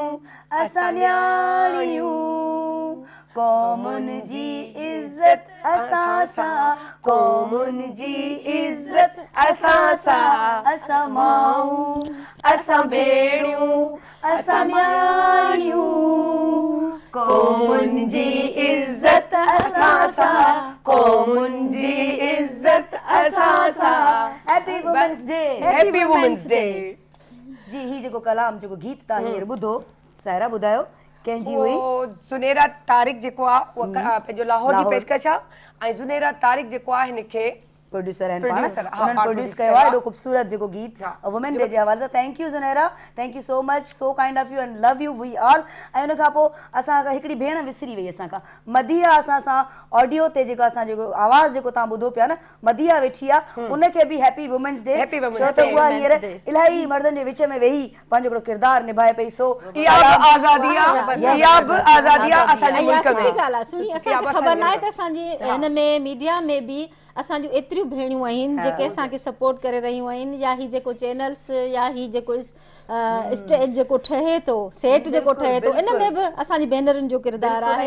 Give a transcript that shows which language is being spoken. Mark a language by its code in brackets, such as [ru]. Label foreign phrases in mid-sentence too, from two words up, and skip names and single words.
[sd] असां न्याणियूं, क़ौमुनि जी इज़त असां सां, क़ौमुनि जी इज़त असां सां। असां माऊं, असां भेणियूं, असां न्याणियूं, क़ौमुनि जी इज़त असां सां, क़ौमुनि जी इज़त असां सां। [en] Happy Women's Day. Happy Women's Day. [sd] जी, ही जेको कलाम जेको गीत तव्हां हींअर ॿुधो, सायरा ॿुधायो कंहिंजी हुई? वो ज़ुनैरा तारिक जेको आहे उहा पंहिंजो लाहौर जी लाहौर। पेशकश आहे। ऐं ज़ुनैरा तारिक जेको आहे हिनखे प्रोड्यूसर आहिनि Producer, हा, उन्हनि पाण प्रोड्यूस produce कयो कयो आहे आहे। एॾो ख़ूबसूरत जेको गीत हा। [en] Women Day [sd] जे हवाले सां। [en] Thank you Zunaira, thank you so much, so kind of you and love you we all. [sd] ऐं उन खां पोइ असां हिकिड़ी भेण विसरी वई असां खां, मदिया असां सां ऑडियो ते जेको असां जेको आवाज़ जेको तव्हां ॿुधो पिया न, मदिया वेठी आहे, उनखे बि [en] Happy Women's Day. Happy Women's [sd] छो त Day। उहा हींअर इलाही मर्दनि जे विच में वेही पंहिंजो हिकिड़ो किरदारु निभाए पई। सो इहा बि आज़ादी आहे, इहा बि आज़ादी आहे असांजे इहा मुल्क सुठी में। ॻाल्हि आहे। सुणी, इहा असांखे बि ख़बर न आहे असांजे त असांजी हिन में मीडिया में बि असांजूं एतिरियूं भेणियूं आहिनि जेके असांखे सपोर्ट करे रहियूं आहिनि, या ही जेको चैनल्स या ही जेको स्टेज जेको ठहे थो, सेट जेको ठहे थो, इन में बि असांजी भेनरुनि जो किरदारु आहे।